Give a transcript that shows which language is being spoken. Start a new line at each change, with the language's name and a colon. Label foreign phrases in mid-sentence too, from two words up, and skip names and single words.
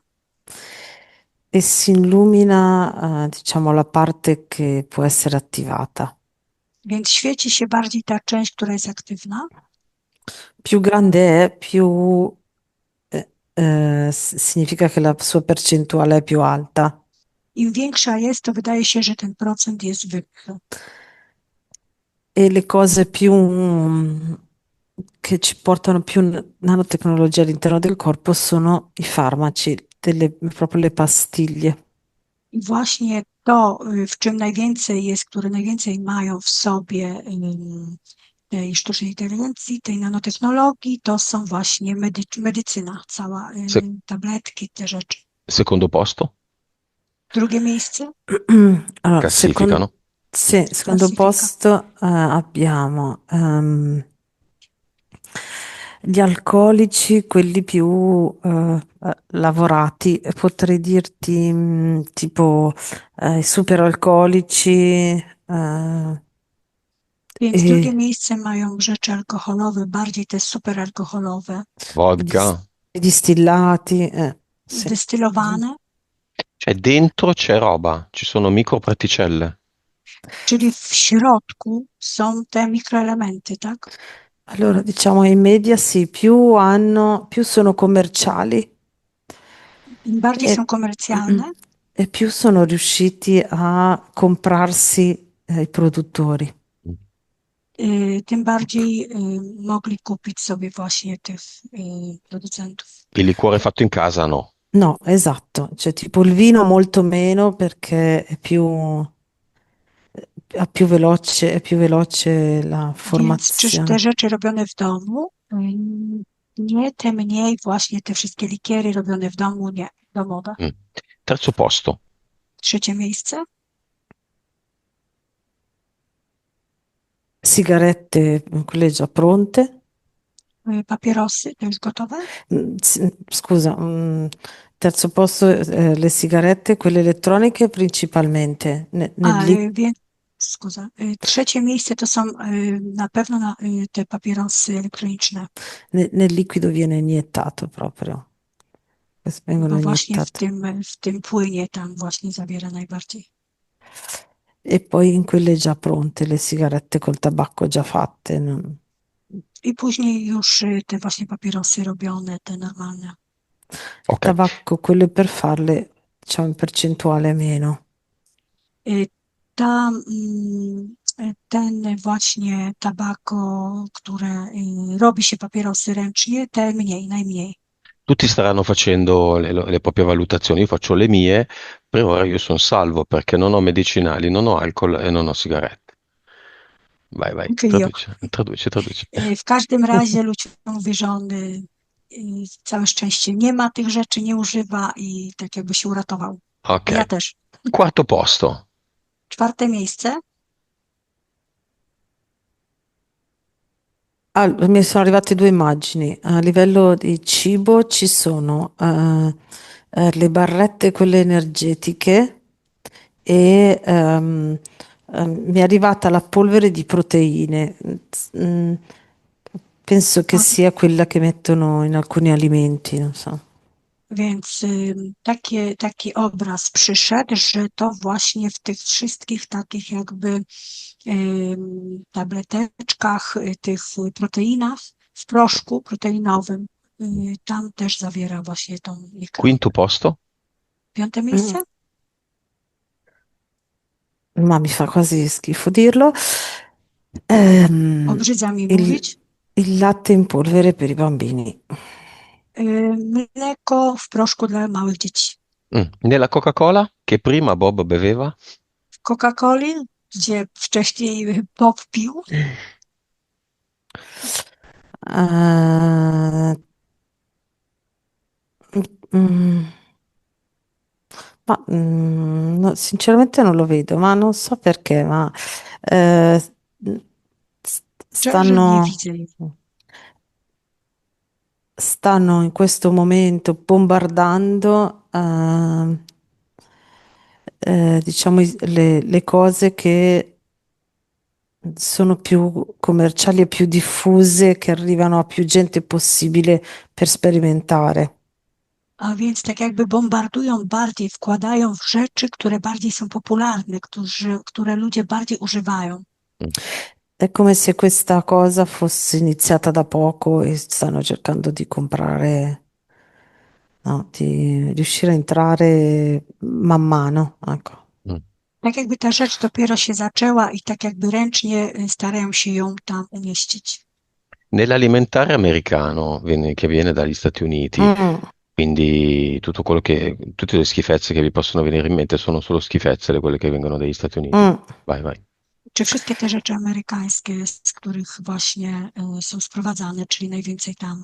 Italian: E si illumina, diciamo, la parte che può essere attivata.
Polish: więc świeci się bardziej ta część, która jest aktywna.
Italian: Più grande è, più significa che la sua percentuale è più alta.
Polish: Im większa jest, to wydaje się, że ten procent jest wyższy.
Italian: E le cose più che ci portano più nanotecnologia all'interno del corpo sono i farmaci, proprio le pastiglie.
Polish: I właśnie to, w czym najwięcej jest, które najwięcej mają w sobie tej sztucznej inteligencji, tej nanotechnologii, to są właśnie medycyna, cała,
Italian: Se-
Polish: tabletki, te rzeczy.
Italian: secondo posto?
Polish: Drugie miejsce,
Italian: Allora, Classifica, no? sì, secondo
Polish: klasyfika.
Italian: posto abbiamo gli alcolici, quelli più lavorati, potrei dirti tipo i superalcolici
Polish: Więc drugie
Italian: e
Polish: miejsce mają rzeczy alkoholowe, bardziej te superalkoholowe,
Italian: i dis- Vodka. i distillati, sì.
Polish: destylowane,
Italian: Cioè, dentro c'è roba, ci sono microparticelle.
Polish: czyli w środku są te mikroelementy, tak?
Italian: Allora, diciamo i media sì, più sono commerciali
Polish: Im bardziej
Italian: e,
Polish: są komercjalne,
Italian: e più sono riusciti a comprarsi i produttori.
Polish: tym bardziej mogli kupić sobie właśnie tych producentów.
Italian: Il liquore fatto in casa, no. No, esatto, cioè tipo il vino molto meno perché è più veloce la
Polish: Więc czyż te
Italian: formazione.
Polish: rzeczy robione w domu, nie, te mniej właśnie te wszystkie likiery robione w domu, nie, domowe.
Italian: Mm. Terzo posto.
Polish: Trzecie miejsce,
Italian: Sigarette, quelle già pronte.
Polish: papierosy, to już gotowe,
Italian: Scusa, terzo posto, le sigarette, quelle elettroniche principalmente.
Polish: a więc, scusa, trzecie miejsce to są na pewno te papierosy elektroniczne,
Italian: nel liquido viene iniettato proprio. Queste vengono
Polish: bo właśnie
Italian: iniettate.
Polish: w tym płynie tam właśnie zawiera najbardziej.
Italian: E poi in quelle già pronte, le sigarette col tabacco già fatte.
Polish: I później już te właśnie papierosy robione, te normalne.
Italian: Il Ok. tabacco, quelle per farle, diciamo in percentuale meno.
Polish: Y, ten właśnie tabako, które robi się papierosy ręcznie, te mniej, najmniej.
Italian: Tutti staranno facendo le proprie valutazioni, io faccio le mie, per ora io sono salvo perché non ho medicinali, non ho alcol e non ho sigarette. Vai, vai, Anche io. traduci, traduci, traduci.
Polish: W każdym razie ludziom mówi, że on całe szczęście nie ma tych rzeczy, nie używa i tak jakby się uratował. Ok. A ja też.
Italian: Quarto posto.
Polish: Czwarte miejsce.
Italian: Mi sono arrivate due immagini. A livello di cibo ci sono le barrette, quelle energetiche, e mi è arrivata la polvere di proteine. Mm, Penso che
Polish: A,
Italian: sia quella che mettono in alcuni alimenti, non so.
Polish: więc taki obraz przyszedł, że to właśnie w tych wszystkich takich jakby tableteczkach, tych proteinach, w proszku proteinowym, tam też zawiera właśnie tą mikro.
Italian: Quinto posto.
Polish: Piąte Mm, miejsce?
Italian: Ma mi fa quasi schifo dirlo. Ehm,
Polish: Obrzydza mi
Italian: il,
Polish: mówić.
Italian: il latte in polvere per i bambini.
Polish: Mleko w proszku dla małych dzieci.
Italian: Nella Coca-Cola, che prima Bob beveva,
Polish: W Coca-Coli, gdzie wcześniej Bob pił,
Italian: Eh, mm, no, sinceramente non lo vedo, ma non so perché, ma eh, s-
Polish: że nie
Italian: stanno,
Polish: widzę jej.
Italian: stanno in questo momento bombardando, diciamo, le cose che sono più commerciali e più diffuse, che arrivano a più gente possibile per sperimentare.
Polish: A więc tak jakby bombardują bardziej, wkładają w rzeczy, które bardziej są popularne, które ludzie bardziej używają. mm,
Italian: È come se questa cosa fosse iniziata da poco e stanno cercando di comprare, no, di riuscire a entrare man mano, ecco. mm.
Polish: Tak jakby ta rzecz dopiero się zaczęła i tak jakby ręcznie starają się ją tam umieścić.
Italian: Nell'alimentare americano, che viene dagli Stati Uniti, Mm, quindi tutte le schifezze che vi possono venire in mente sono solo schifezze, quelle che vengono dagli Stati Uniti. mm. Vai, vai.
Polish: Czy wszystkie te rzeczy amerykańskie, z których właśnie są sprowadzane, czyli najwięcej tam?